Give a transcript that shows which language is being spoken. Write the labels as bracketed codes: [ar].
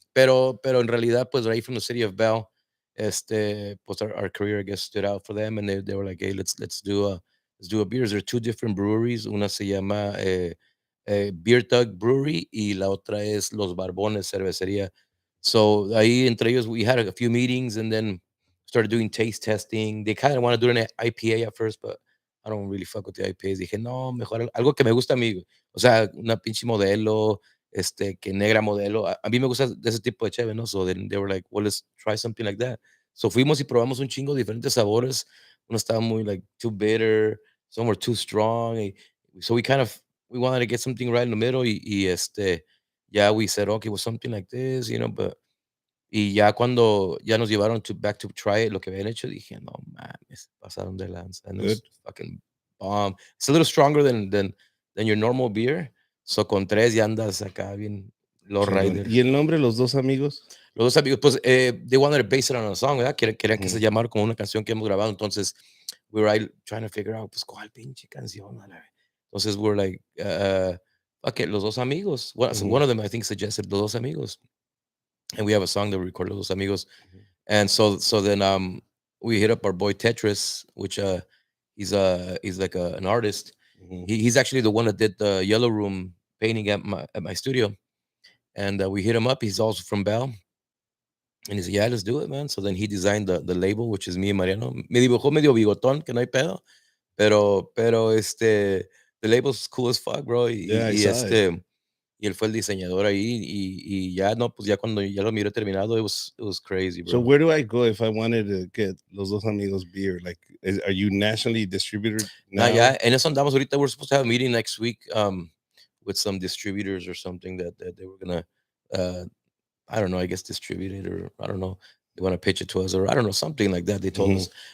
[es] Pero en realidad, pues, [en] right from the city of Bell, pues our career, I guess, stood out for them, and they were like, hey, let's do a beers. There are two different breweries. [es] Una se llama Beer Tug Brewery y la otra es Los Barbones Cervecería. [en] So [es] ahí entre ellos, [en] we had a few meetings and then started doing taste testing. They kind of want to do an IPA at first, but I don't really fuck with the IPAs. [es] Dije, no, mejor algo que me gusta a mí, güey. O sea, una pinche modelo, que negra modelo. A mí me gusta de ese tipo de cheve, ¿no? [en] So then they were like, well, let's try something like that. [es] So fuimos y probamos un chingo de diferentes sabores. Uno estaba muy, [en] like, too bitter. Some were too strong. So we wanted to get something right in the middle. Yeah, we said, okay, well, something like this, but [es] y ya cuando ya nos llevaron [en] back to try it, [es] lo que habían hecho, dije, no mames, pasaron de lanza. [en] And it was fucking bomb. It's a little stronger than your normal beer. [es] So con tres ya andas acá bien low rider. ¿Y el nombre, Los Dos Amigos? Los Dos Amigos, pues, [en] they wanted to base it on a song, [es] ¿verdad? Querían que se llamara como una canción que hemos grabado. Entonces, [en] we were [es] ahí [en] trying to figure out, [es] pues, ¿cuál pinche canción? [en] Entonces, we're like, okay, Los Dos Amigos. So one of them, I think, suggested Los Dos Amigos. And we have a song that we recorded, Los Amigos. And so then we hit up our boy Tetris, which he's like an artist. He's actually the one that did the Yellow Room painting at my studio. And we hit him up. He's also from Bell. And he said, yeah, let's do it, man. So then he designed the label, which is me and Mariano. [es] Me dibujó medio bigotón, que no hay pedo. [en] Pero the label's cool as fuck, bro. Yeah, I saw it. [es] Y él fue el diseñador ahí y ya, no, pues ya cuando ya lo miré terminado, [en] it was crazy, bro. So where do I go if I wanted to get Los Dos Amigos beer? Like, are you nationally distributed now? [es] Yeah, en eso andamos ahorita. [en] We're supposed to have a meeting next week with some distributors or something that they were gonna, I don't know, I guess distribute it, or I don't know, they want to pitch it to us, or I don't know, something like that. They told us.